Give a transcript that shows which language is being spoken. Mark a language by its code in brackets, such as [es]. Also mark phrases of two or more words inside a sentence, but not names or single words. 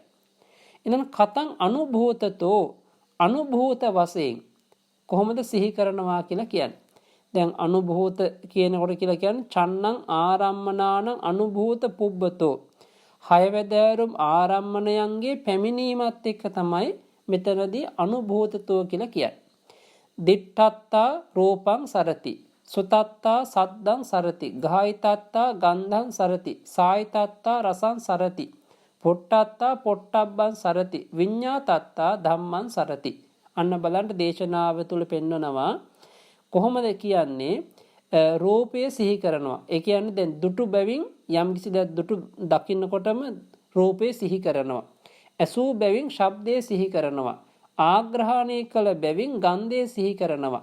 [si] එනම් [pi] කතං අනුභූතතෝ [si] අනුභූත වශයෙන් කොහොමද සිහි කරනවා කියලා කියන්නේ. දැන් අනුභූත කියනකොට කියලා කියන්නේ [pi] චන්නං ආරම්මනානං අනුභූත පුබ්බතෝ. [si] හයවැදෑරුම් ආරම්මණයන්ගේ පැමිණීමත් එක්ක තමයි මෙතනදී අනුභූතතෝ කියලා කියන්නේ. [pi] දිට්ඨත්තා රූපං සරති. සුතත්තා සද්දං සරති. ගායිතත්තා ගන්ධං සරති. සායිතත්තා රසං සරති. පොට්ටත්තා පොට්ටබ්බං සරති. විඤ්ඤාතත්තා ධම්මං සරති. [si] අන්න බලන්න දේශනාව තුළ පෙන්වනවා කොහොමද කියන්නේ රූපය සිහි කරනවා. ඒ කියන්නේ දැන් දුටු බැවින් යම් කිසි දෙයක් දුටු දකින්නකොටම රූපය සිහි කරනවා. ඇසූ බැවින් ශබ්දය සිහි කරනවා. ආග්‍රහණය කළ බැවින් ගන්ධය සිහි කරනවා.